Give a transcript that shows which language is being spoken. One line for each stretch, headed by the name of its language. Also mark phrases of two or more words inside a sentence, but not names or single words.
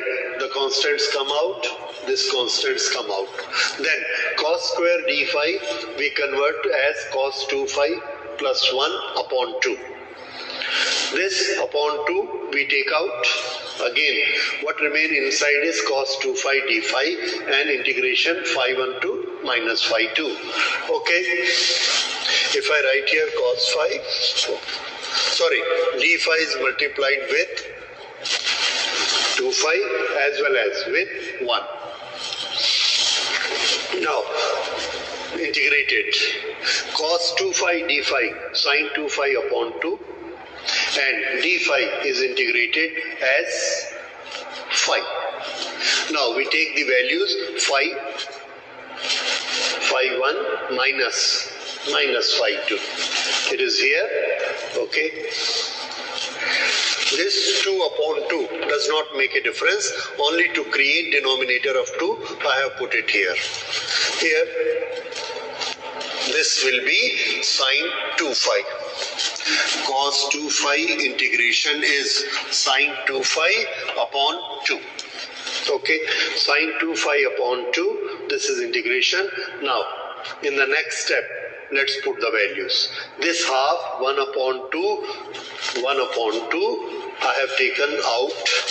English: The constants come out. This constants come out. Then cos square d phi we convert as cos 2 phi plus 1 upon 2. This upon 2 we take out. Again, what remain inside is cos 2 phi d phi and integration phi 1 to minus phi 2. Okay, if I write here cos phi, sorry, d phi is multiplied with 2 phi as well as with 1. Now, integrated cos 2 phi d phi sin 2 phi upon 2 and d phi is integrated as phi. Now we take the values phi 1 minus phi 2. It is here. Okay. This 2 upon 2 does not make a difference. Only to create denominator of 2, I have put it here. Here, this will be sin 2 phi. Cos 2 phi integration is sin 2 phi upon 2. Okay, sin 2 phi upon 2, this is integration. Now, in the next step, let's put the values. This half, 1 upon 2, 1 upon 2, I have taken out.